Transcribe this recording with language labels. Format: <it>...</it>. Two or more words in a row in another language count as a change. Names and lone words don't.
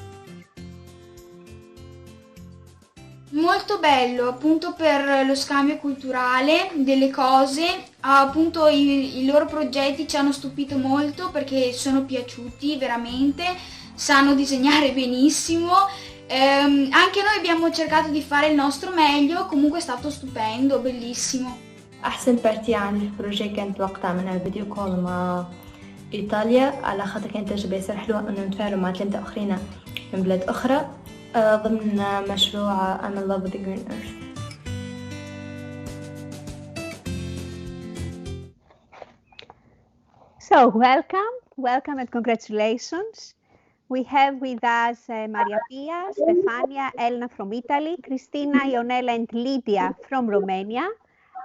<it>Molto bello appunto per lo scambio culturale delle cose, appunto i loro progetti ci hanno stupito molto perché sono piaciuti veramente, sanno disegnare benissimo, anche noi abbiamo cercato di fare il nostro meglio, comunque è stato stupendo, bellissimo.</it> <ar>أحسن بارتي عندي في البروجي كانت وقت عملنا</ar> <en>video call</en> <ar>مع إيطاليا، على خاطر كانت تجربة ياسر حلوة إنه نتفاعلوا مع 3 آخرين من بلاد أخرى ضمن مشروع I'm in love with the green earth.</ar> <en>So welcome and congratulations. We have with us Maria Pia, Stefania, Elena from Italy, Cristina, Ionela and Lydia from Romania.</en>